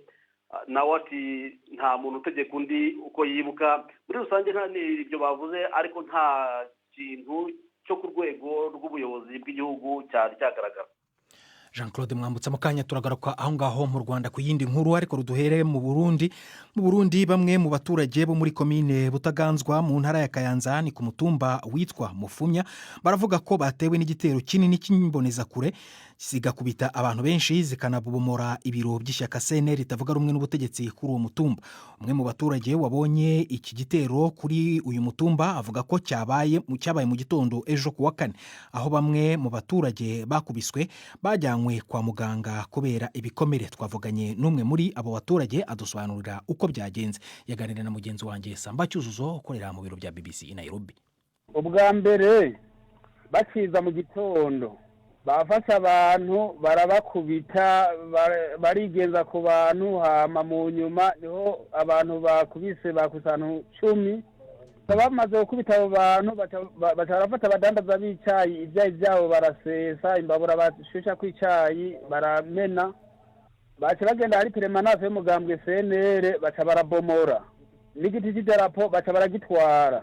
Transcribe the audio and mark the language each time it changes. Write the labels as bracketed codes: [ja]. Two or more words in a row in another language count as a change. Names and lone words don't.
[rw] Nawe ati nta muntu utegeka undi uko yibuka. Muri rusange nta n'ibyo bavuze, ariko nta kintu cyo ku rwego rw'ubuyobozi bw'igihugu cyari cyagaragara. Jean Claude Mwambutsa, mu kanya turagaruka aho ngaho mu Rwanda ku yindi nkuru, ariko ruduhere mu Burundi bamwe mu baturage bo muri komine Butaganzwa mu ntara ya Kayanza ni ku mutumba witwa Mufumya baravuga ko batewe n'igitero kinini cy'imbonezakure zigakubita abantu benshi zikanabomora ibiro by'ishyaka CNL ritavuga rumwe n'ubutegetsi kuri uwo mutumba. Umwe mu baturage wabonye iki gitero kuri uyu mutumba avuga ko cyabaye mu gitondo ejo kuwa kane, aho bamwe mu baturage bakubiswe bajyanywe kwa muganga kubera ibikomere. Twavuganye n'umwe muri abo baturage adusobanurira uko byagenze. Yaganiriye na mugenzi wanjye Samba Cyuzuzo ukorera mu biro bya BBC i Nairobi. [rn] Ubwa mbere bakiza mu gitondo bafashe abantu barabakubita, barigenza ku bantu, hama mu nyuma niho abantu bakubise bakusana 10. Bamaze gukubita abo bantu bacarafata abadandaza b'icyayi, ibyayi byabo barasesa, imbabura bashusha ku icyayi baramena, baca bagenda hari permanence y'umugambwe CNL baca barabomora n'igiti cy'idarapo baca baragitwara.